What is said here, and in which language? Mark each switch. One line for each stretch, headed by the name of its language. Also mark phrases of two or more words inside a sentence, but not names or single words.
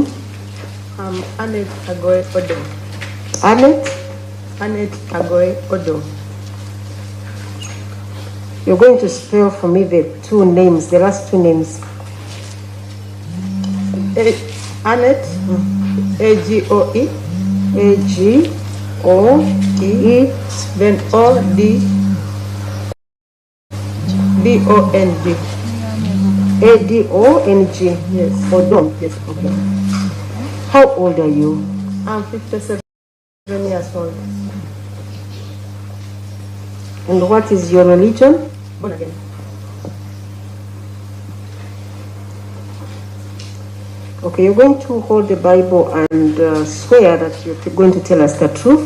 English: I'm Annette Agoe Odo. Annette? Annette Agoe Odo. You're going to spell for me the two names, the last two names. Annette, A-G-O-E. A-G-O-E. Then O-D-O-N-G. A-D-O-N-G. Yes. Odom. Yes, okay. How old are you? I'm 57 years old. And what is your religion? Born again. Okay, you're going to hold the Bible and swear that you're going to tell us the truth.